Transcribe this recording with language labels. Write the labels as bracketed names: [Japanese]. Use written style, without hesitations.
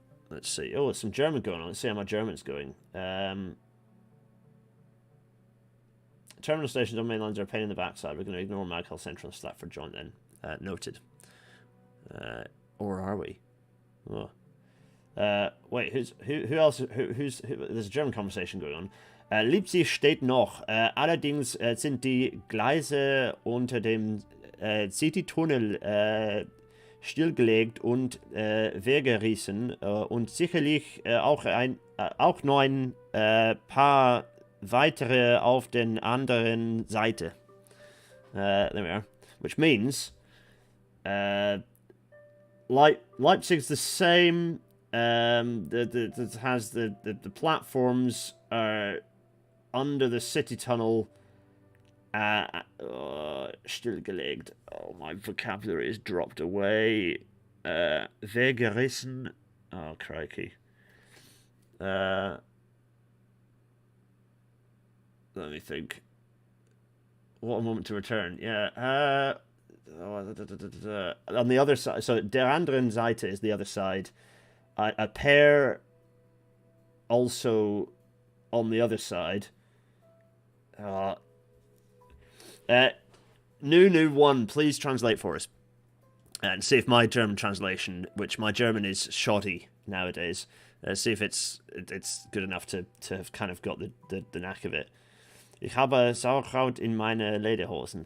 [English] Let's see. Oh, there's some German going on. Let's see how my German's going. Terminal stations on mainlines are a pain in the backside. We're going to ignore Maghull Central and Stratford Joint then. Noted. Or are we? Oh. Wait, who else? Who's there's a German conversation going on. [German] Leipzig steht noch. Allerdings sind die Gleise unter dem City-Tunnel stillgelegt und weggerissen und sicherlich auch noch ein paar weitere auf der anderen Seite. [English] There we are. Which means Leipzig's the same. Has the platforms are under the city tunnel. Stillgelegt. Oh, my vocabulary is dropped away. Weggerissen. Oh, crikey. Let me think. What a moment to return. Yeah. On the other side. So, der anderen Seite is the other side. A pair also on the other side. Nunu1, please translate for us. And see if my German translation, which my German is shoddy nowadays, see if it's good enough to have kind of got the knack of it. [German] Ich habe Sauerkraut in meine Lederhosen.